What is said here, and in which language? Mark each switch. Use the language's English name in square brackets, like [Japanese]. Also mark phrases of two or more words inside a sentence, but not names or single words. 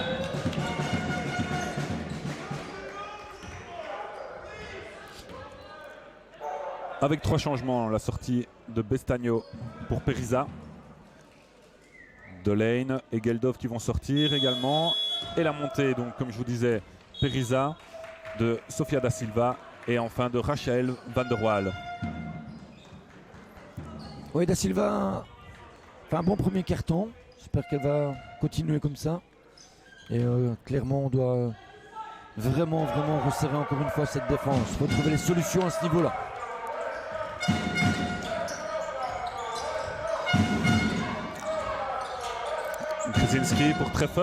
[French] Avec 3 changements, la sortie de Bestagno pour Perisa. Delane et Geldof qui vont sortir également. Et la montée, donc comme je vous disais, Perisa, de Sofia Da Silva et enfin de Rachel van der Waal. Oui, Da Silva fait un bon premier carton. J'espère qu'elle va continuer comme ça. Et clairement, on doit vraiment resserrer encore une fois cette défense. Il faut trouver les solutions à ce niveau-là. Grzezinski pour Treffers.